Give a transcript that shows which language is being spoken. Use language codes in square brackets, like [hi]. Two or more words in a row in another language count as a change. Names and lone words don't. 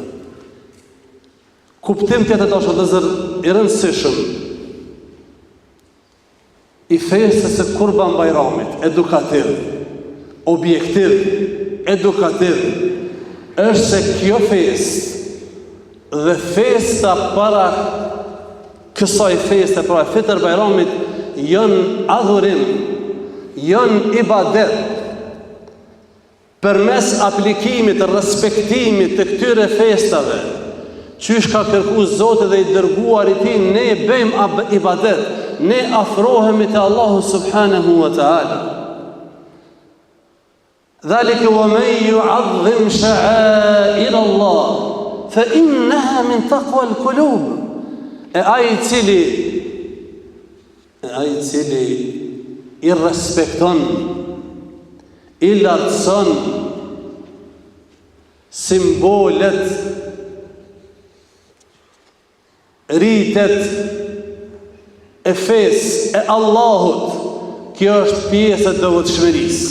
[sq] Kuptim tjetër tash vëllezër i rëndësishëm i festës së Kurban Bayramit, edukativ, objektiv, edukativ, është se kjo festë dhe festa para kësaj feste, pra Fitr Bayramit, janë adhurim, janë ibadet. Përmes aplikimit, respektimit të këtyre festave, qysh ka kërku Zoti dhe i dërguar i tij, ne bëjmë ibadet, ne afrohemi te Allahu [ar] سبحانه وتعالى. ذلك ومن يعظم شعائر الله فإنها من تقوى القلوب. [sq] E ai cili i respekton, i lartëson simbolet, ritet e fesë e Allahut, kjo është pjesë e devotshmërisë.